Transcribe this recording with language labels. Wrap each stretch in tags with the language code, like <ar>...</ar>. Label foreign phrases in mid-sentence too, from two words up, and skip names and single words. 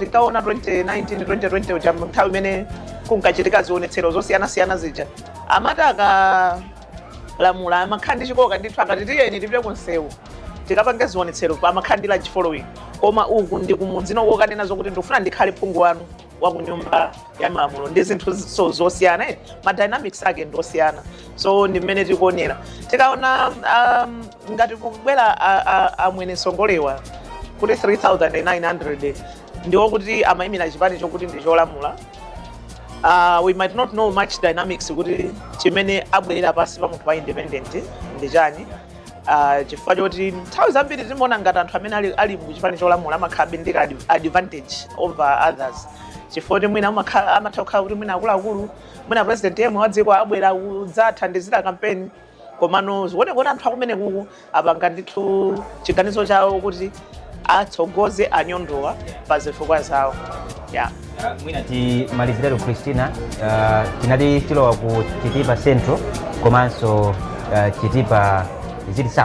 <ny>Tikaona 2019 2020 nthawi imene kunkachitika zionetsero zosiyana zija amati akalamula amakhala ndi chikoka ndithu akati tiyeni tipite kunsewu tikapange zionetsero amakhala ndi following koma uku ndi kumudzi nokokanena zokuti ndikufuna ndikhale phungu wanu wa kunyumba ya malamulo ndi zinthu zosiyana ma dynamics ake ndosiyana. So ndi mmene tikuonera tikaona ngati kubwera amwene songolewa kuti 3900 ndiwo kuti amayimira chipani chokuti ndi cholamula.</ny> <en>We might not know much dynamics</en> <ny>kuti chimene abwerera pasi pa munthu wa independent ndi chani chifukwa choti nthawi zambiri timaona ngati anthu amene ali mu chipani cholamula amakhala ndi</ny> <en>advantage over others</en> <ny>chifukwa kuti mwina amatha kukhala kuti mwina akuluakulu mwina president yemwe wa dziko abwera kudzathandizira campaign komano zikuoneka anthu akumene kuku apanga ndithu chiganizo chawo kuti atsogoze anyondowa pa zifukwa zawo. Mwina timalizirero Christina tinali tilowa ku Chitipa Central komanso Chitipa zili South</ny>